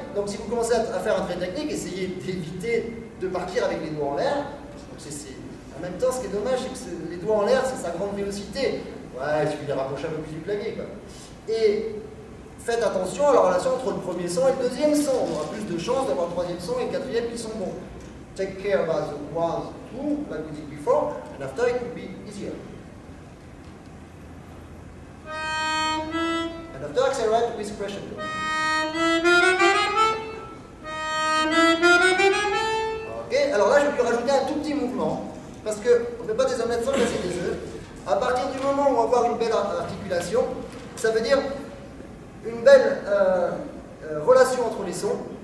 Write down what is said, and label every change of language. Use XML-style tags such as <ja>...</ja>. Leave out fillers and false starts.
<fr>Donc, si vous commencez à faire un trait technique, essayez d'éviter de partir avec les doigts en l'air. En même temps, ce qui est dommage, c'est que les doigts en l'air, c'est sa grande vélocité. Ouais, il suffit de les rapprocher un peu plus du clavier, quoi. Et faites attention à la relation entre le premier son et le deuxième son. On aura plus de chances d'avoir le troisième son et le quatrième qui sont bons.</fr> <en>Take care about the 1, 2, like we did before, and after it will be easier. And after accelerate with pressure.</en> <fr>Ok, alors là je vais lui rajouter un tout petit mouvement, parce qu'on ne fait pas des omelettes sans casser des œufs. À partir du moment où on va avoir une belle articulation, ça veut dire une belle relation entre les sons.</fr>